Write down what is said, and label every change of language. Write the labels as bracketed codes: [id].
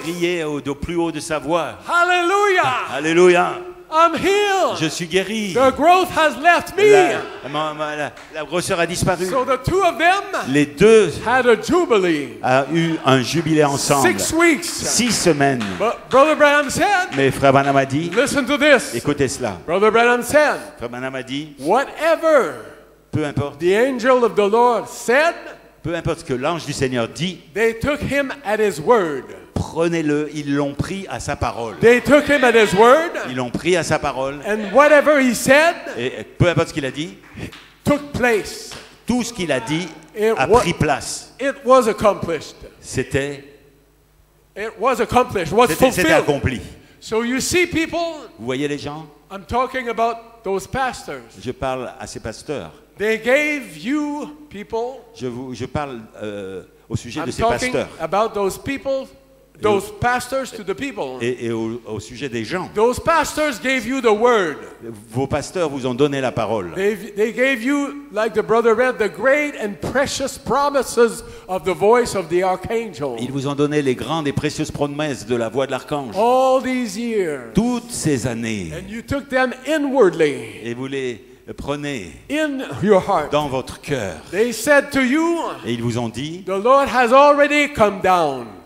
[fr] criait au plus haut de sa voix. [en] "Hallelujah! [fr] Alléluia, [en] I'm healed! [fr] je suis guéri. [en] The growth has left me!" [fr] La grosseur a disparu. [en] So the two of them [fr] Les deux [en] had a jubilee. [fr] ont eu un jubilé ensemble. [en] 6 weeks. [fr] 6 semaines. [en] But Brother Branham said, [fr] Mais Frère Branham a dit, [en] listen to this. [fr] écoutez cela. [en] Brother Branham said, [fr] Frère Branham a dit, [en] whatever [fr] peu importe [en] the angel of the Lord said, [fr] ce que l'ange du Seigneur dit, [en] they took him at his word. [fr] prenez-le. Ils l'ont pris à sa parole. [en] They took him at his word, [fr] Ils l'ont pris à sa parole. [en] and whatever he said [fr] Et peu importe ce qu'il a dit, [en] took place. [fr] tout ce qu'il a dit [en] It [fr] a [en] wa- [fr] pris place. [en] It was accomplished. [fr] C'était [en] Was [fr] c'était [en] fulfilled. [fr] accompli. [en] So you see, people, [fr] Vous voyez les gens? [en] I'm talking about those pastors. [fr] Je parle à ces pasteurs. [en] They gave you, people, [fr] Je parle au sujet de [en] I'm [fr] ces [en] talking [fr] pasteurs [en] about those people, those pastors to the people. [fr] et au sujet des gens. [en] Those pastors gave you the word. [fr] Vos pasteurs vous ont donné la parole. [en] They gave you, like the brother read, the great and precious promises of the voice of the archangel. [fr] Ils vous ont donné les grandes et précieuses promesses de la voix de l'archange. [en] All these years. [fr] Toutes ces années. [en] And you took them inwardly, [fr] Et vous les prenez [en] in your heart. [fr] dans votre cœur. [en] They said to you, [fr] Et ils vous ont dit, [en] the Lord has already come down